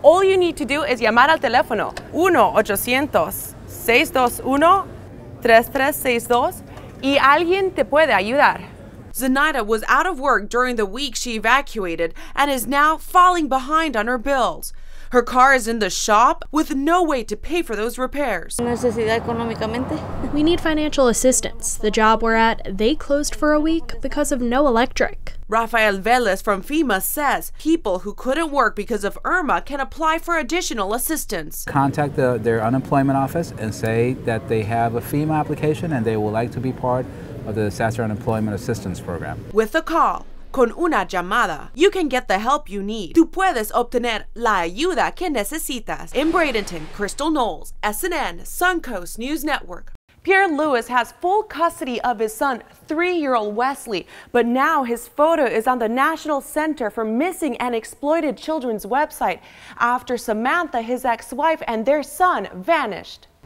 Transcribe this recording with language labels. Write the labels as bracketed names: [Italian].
[English] All you need to do is [Spanish] llamar al teléfono 1-800-621-3362 y alguien te puede ayudar. [English] Zenaida was out of work during the week she evacuated and is now falling behind on her bills. Her car is in the shop with no way to pay for those repairs. We need financial assistance. The job we're at, they closed for a week because of no electric. Rafael Velez from FEMA says people who couldn't work because of Irma can apply for additional assistance. Contact their unemployment office and say that they have a FEMA application and they would like to be part of the Disaster Unemployment Assistance Program. With a call, [Spanish] con una llamada, [English] you can get the help you need. [Spanish] Tú puedes obtener la ayuda que necesitas. [English] In Bradenton, Crystal Knowles, SNN, Suncoast News Network. Pierre Lewis has full custody of his son, 3-year-old Wesley, but now his photo is on the National Center for Missing and Exploited Children's website after Samantha, his ex-wife, and their son vanished.